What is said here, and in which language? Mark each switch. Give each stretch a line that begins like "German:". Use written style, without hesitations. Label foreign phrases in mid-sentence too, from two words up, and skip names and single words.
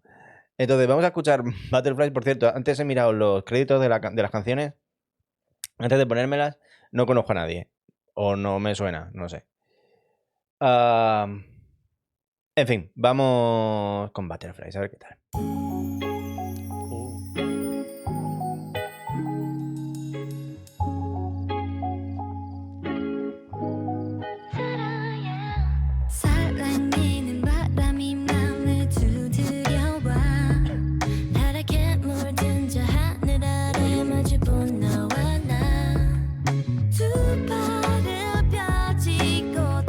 Spanish: Entonces vamos a escuchar Butterflies. Por cierto, antes he mirado los créditos de las canciones. Antes de ponérmelas, no conozco a nadie. O no me suena, no sé. En fin, vamos con Butterflies, a ver qué tal.
Korean: 살랑이는 바람이 맘을 두드려와 파랗게 물든 저 하늘 아래 마주본 너와 나 두 발을 펴지고